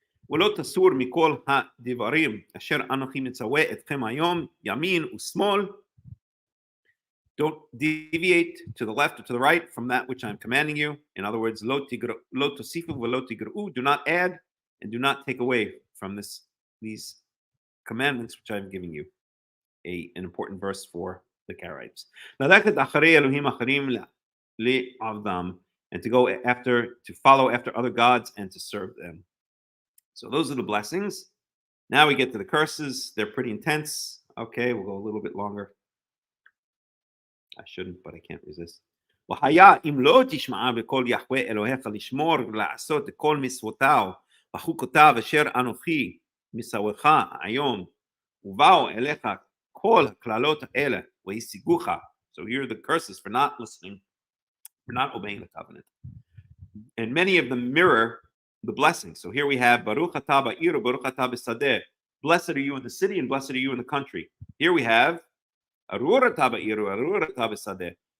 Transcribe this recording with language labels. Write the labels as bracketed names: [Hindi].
[Hebrew] ולא תסור מכל הדברים אשר אנוכי מצווה אתכם היום ימין ושמאל. [English] Don't deviate to the left or to the right from that which I'm commanding you. In other words, [Hebrew] לא תוסיפו ולא תגרעו. [English] Do not add and do not take away from these commandments which I'm giving you. An important verse for the Karaites. [Hebrew] ללכת אחרי אלוהים אחרים לעבדם, [English] and to follow after other gods and to serve them. So those are the blessings. Now we get to the curses. They're pretty intense. Okay, we'll go a little bit longer. I shouldn't, but I can't resist. [Hebrew] והיה אם לא תשמע בקול יהוה אלוהיך לשמור ולעשות כל מצוותיו וחוקותיו אשר אנוכי מצווך היום ובאו אליך כל הקללות האלה והשיגוך. [English] So here are the curses for not listening, for not obeying the covenant. And many of them mirror the blessings. So here we have [Hebrew] Baruch atah ba'ir, Baruch atah b'sadeh. [English] Blessed are you in the city and blessed are you in the country. Here we have [Hebrew] Arur atah ba'ir, Arur atah b'sadeh.